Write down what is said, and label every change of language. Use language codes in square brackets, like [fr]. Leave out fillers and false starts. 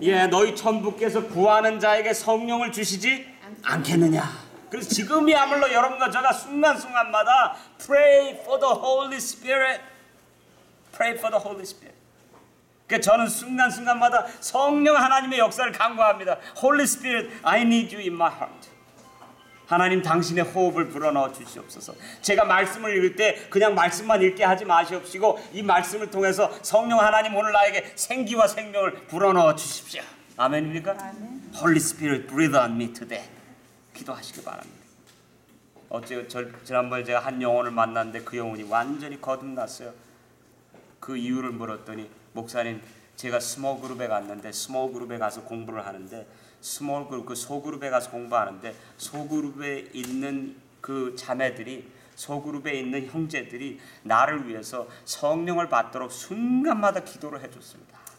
[ko] 예, 너희 천부께서 구하는 자에게 성령을 주시지 않겠느냐. 그래서 지금이야말로 여러분과 제가 순간순간마다 [en] pray for the Holy Spirit. Pray for the Holy Spirit. [ko] 그러니까 저는 순간순간마다 성령 하나님의 역사를 간구합니다. [en] Holy Spirit, I need you in my heart. [ko] 하나님 당신의 호흡을 불어넣어 주시옵소서. 제가 말씀을 읽을 때 그냥 말씀만 읽게 하지 마시옵시고 이 말씀을 통해서 성령 하나님 오늘 나에게 생기와 생명을 불어넣어 주십시오. 아멘입니까? 아멘. [en] Holy Spirit, breathe on me today. [ko] 기도하시기 바랍니다. 지난번에 제가 한 영혼을 만났는데 그 영혼이 완전히 거듭났어요. 그 이유를 물었더니 목사님, 제가 스몰 그룹에 갔는데 스몰 그룹에 가서 공부를 하는데 스몰 그룹 그 소그룹에 가서 공부하는데 소그룹에 있는 그 자매들이 소그룹에 있는 형제들이 나를 위해서 성령을 받도록 순간마다 기도를 해줬습니다.